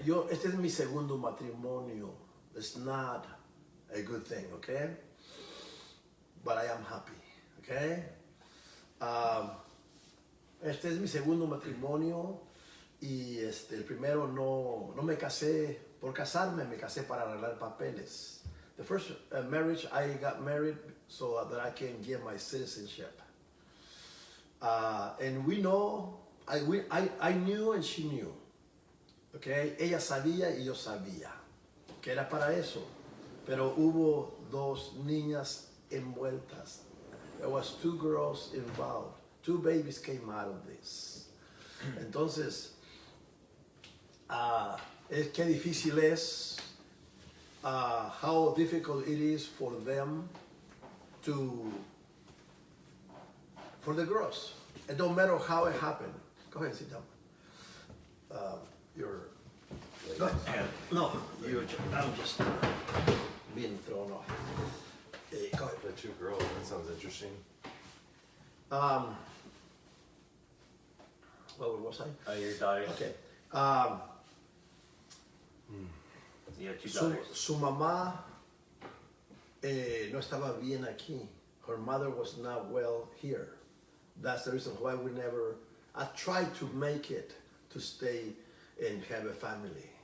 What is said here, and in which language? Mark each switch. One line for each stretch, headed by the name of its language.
Spanish: Este es mi segundo matrimonio.
English: It's not a good thing, okay? But I am happy, okay?
Spanish: Este es mi segundo matrimonio y el primero no me casé por casarme, me casé para arreglar papeles.
English: The first marriage, I got married so that I can get my citizenship. And we know, I knew and she knew, okay?
Spanish: Ella sabía y yo sabía que era para eso. Pero hubo dos niñas envueltas,
English: There was 2 girls involved. 2 babies came out of this.
Spanish: Entonces, qué difícil es,
English: how difficult it is for them for the girls. It don't matter how it happened. Go ahead and sit down. Go ahead. No, I'm just being thrown off. Go ahead. The 2 girls, that sounds interesting. What was I? Oh, your daughters. Okay. You have 2 daughters.
Spanish: Su mamá no estaba bien aquí.
English: Her mother was not well here. That's the reason why I tried to make it to stay and have a family.